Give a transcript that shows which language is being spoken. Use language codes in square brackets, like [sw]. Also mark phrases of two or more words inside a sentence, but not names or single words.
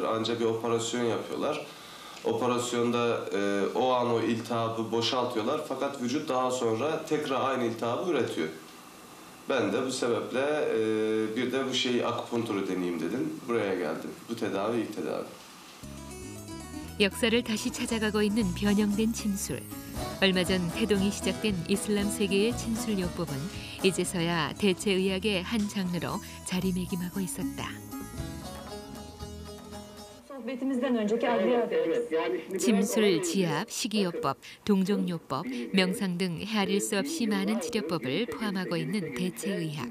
[tr] Ancak bir operasyon yapıyorlar. Operasyonda o an o iltihabı boşaltıyorlar. Fakat vücut daha sonra tekrar aynı iltihabı üretiyor. Ben de bu sebeple bir de bu şeyi akupunkturu deneyeyim dedim. Buraya geldim. Bu tedavi ilk tedavi. [ko] 역사를 다시 찾아가고 있는 변형된 침술. 얼마 전 태동이 시작된 이슬람 세계의 침술요법은 이제서야 대체의학의 한 장르로 자리매김하고 있었다. 침술, 지압, 식이요법, 동종요법, 명상 등 헤아릴 수 없이 많은 치료법을 포함하고 있는 대체의학.